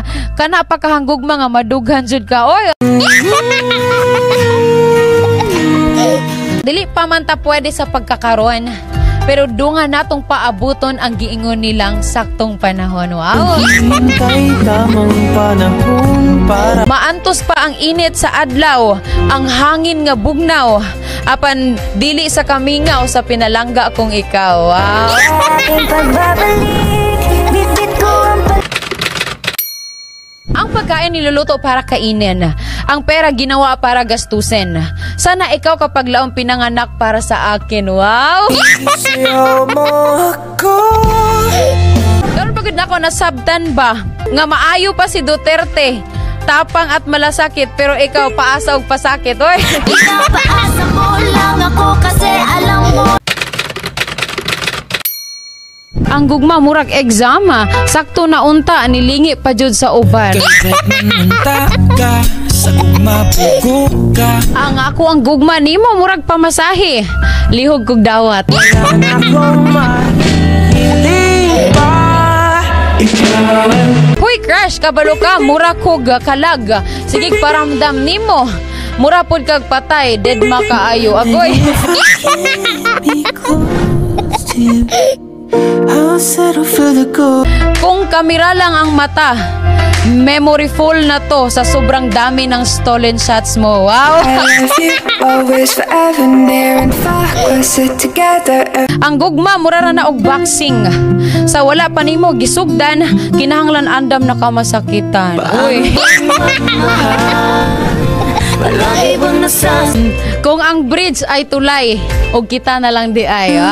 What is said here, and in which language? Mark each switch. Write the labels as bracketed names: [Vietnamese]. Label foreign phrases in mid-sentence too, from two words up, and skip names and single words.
[Cebuano] Kana pa kahanggugma nga madughan jud ka, oy. Dili pa man ta pwede sa pagkakaroon, pero dunga natong paabuton ang giingon nilang saktong panahon. Wow. Maantos pa ang init sa adlaw, ang hangin nga bugnaw, apan dili sa kamingaw sa pinalangga kong ikaw. Wow. [Filipino] Ang pagkain niluluto para kainin, ang pera ginawa para gastusin. Sana ikaw kapag laong pinanganak para sa akin. Wow! [Cebuano] Karon [Filipino] pagod na ako [Cebuano] nasabtan ba nga maayo pa si Duterte, [Filipino] tapang at malasakit, [Cebuano] pero ikaw paasa og pasakit. Oy! [Filipino] Ikaw paasa mo lang ako kasi alam mo. [Cebuano] Ang gugma murag exam sakto na unta nilingi pa jud sa uban. Sa gugma pugo ka. Ang ako ang gugma nimo murag pamasahe. Lihog kog dawat. Hoy crush, kabalo ka, mura kog kalag. Sige paramdam nimo. Mura pod kag patay, dead makaayo. Agoy. Kung kamera lang ang mata, [English] memory full [Filipino] na to sa sobrang dami ng [English] stolen shots [Filipino] mo. Wow! [Cebuano] Ang gugma mura na og boxing. Sa wala pa nimo gisugdan, kinahanglan andam na kamasakitan. Uy. [Filipino] Kung ang bridge ay tulay, o kita na lang di ay.